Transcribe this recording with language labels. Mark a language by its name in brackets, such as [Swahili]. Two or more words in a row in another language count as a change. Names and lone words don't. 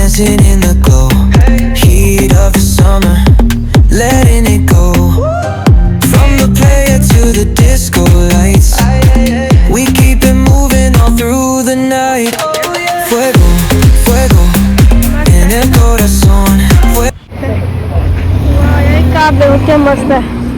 [English] living in the glow, heat of the summer, letting it go. From the player to the disco lights, we keep it moving all through the night. [Spanish] Fuego, fuego, en el corazón. [Hindi] ये काबे क्या मस्त है।